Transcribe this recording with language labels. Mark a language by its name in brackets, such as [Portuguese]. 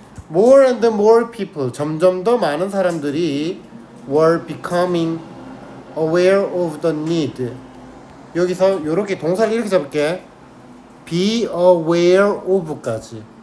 [English] More and more people [Korean] 점점 더 많은 사람들이 [English] were becoming aware of the need. [Korean] 여기서 요렇게 동사를 이렇게 잡을게. [English] be aware of까지.